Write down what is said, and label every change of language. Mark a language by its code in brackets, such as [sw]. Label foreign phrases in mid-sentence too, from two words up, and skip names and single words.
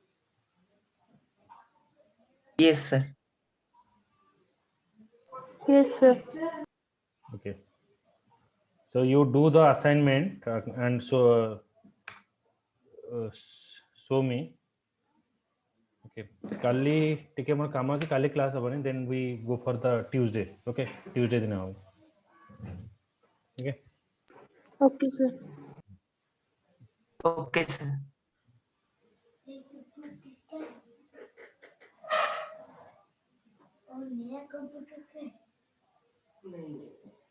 [en] Yes, sir. Yes, sir. Okay, so you do the assignment and show me. [or] Okay, kali ଟିକେ ମୋର କାମ ଅଛି, କାଲି କ୍ଲାସ୍ ହବନି, [en] then we go for the Tuesday. [or] Okay, Tuesday ଦିନ ହବ. [en] Okay. Okay, sir. Okay, sir. [hi] और नया कंप्यूटर पे नहीं